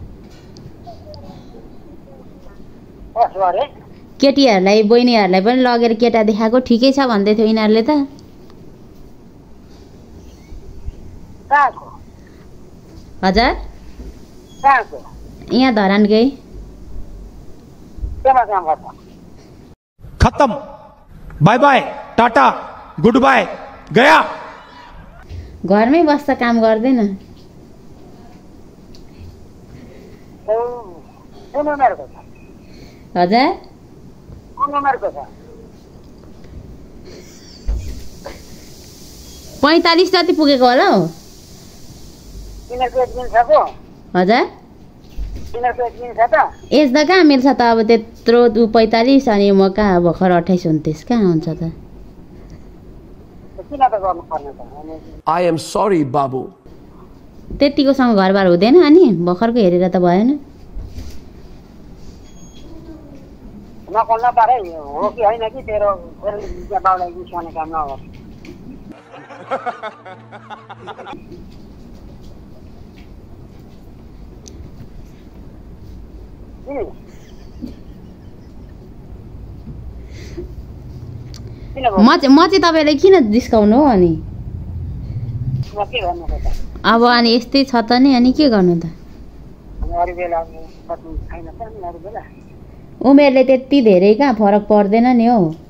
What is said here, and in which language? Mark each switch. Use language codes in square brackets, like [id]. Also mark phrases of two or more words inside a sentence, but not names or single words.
[ne] केटीहरूलाई बहिनीहरूलाई पनि लगेर केटा देखाएको ठिकै छ भन्दै थियो यिनीहरूले त हजुर यहाँ धरानकै [en] खत्म bye bye tata good bye गया [ne] घरमै बस्छ काम गर्दैन हजुर 45 जति पुगेको होला हौ हजुर एज त कहाँ मिल्छ त अब त्यत्रो 45 अनि म कहाँ भर्खर 28-29 कहाँ हुन्छ त [en] I am sorry बाबु [ne] त्यतिकोसँग घरबार हुँदैन अनि भर्खरको हेरेर त भएन नकल्न पारे हो कि होइन कि तेरो बाउलाई बिसाउने काम नगर म चाहिँ तपाईँलाई किन जिस्काउनु हो अनि अब अनि यस्तै छ त नि अनि के गर्नु त उमेरले त्यति धेरै कहाँ फरक पर्दैन नि हौ